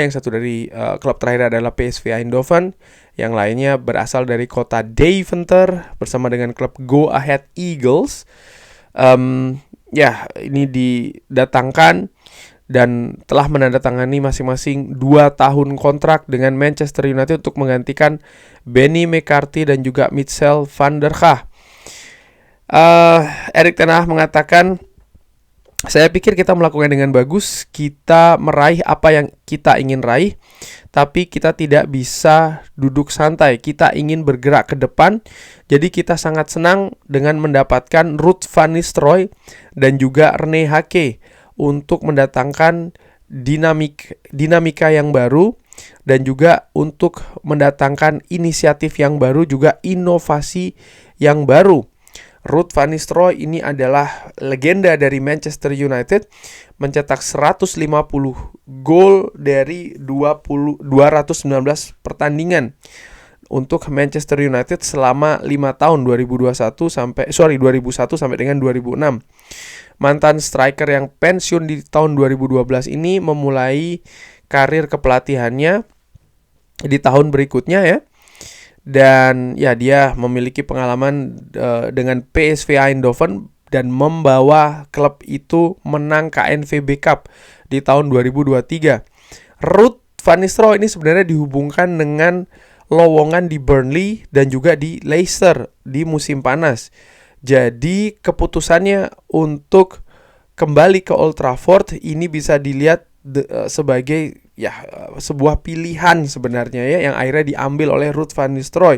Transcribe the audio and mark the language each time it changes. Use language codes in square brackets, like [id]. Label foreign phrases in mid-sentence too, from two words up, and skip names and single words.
[id] Yang satu dari klub terakhir adalah PSV Eindhoven, yang lainnya berasal dari kota Deventer bersama dengan klub Go Ahead Eagles. Ini didatangkan dan telah menandatangani masing-masing 2 tahun kontrak dengan Manchester United untuk menggantikan Benny McCarthy dan juga Michel van der Gaag. Erik ten Hag mengatakan, saya pikir kita melakukan dengan bagus, kita meraih apa yang kita ingin raih, tapi kita tidak bisa duduk santai, kita ingin bergerak ke depan. Jadi kita sangat senang dengan mendapatkan Ruud van Nistelrooy dan juga Rene Hake untuk mendatangkan dinamika yang baru dan juga untuk mendatangkan inisiatif yang baru, juga inovasi yang baru. Ruud van Nistelrooy ini adalah legenda dari Manchester United, mencetak 150 gol dari 219 pertandingan untuk Manchester United selama 5 tahun 2001 sampai dengan 2006. Mantan striker yang pensiun di tahun 2012 ini memulai karir kepelatihannya di tahun berikutnya, ya. Dan ya, dia memiliki pengalaman dengan PSV Eindhoven dan membawa klub itu menang KNVB Cup di tahun 2023. Ruud van Nistelrooy ini sebenarnya dihubungkan dengan lowongan di Burnley dan juga di Leicester di musim panas. Jadi keputusannya untuk kembali ke Old Trafford ini bisa dilihat sebagai sebuah pilihan sebenarnya, ya, yang akhirnya diambil oleh Ruud van Nistelrooy.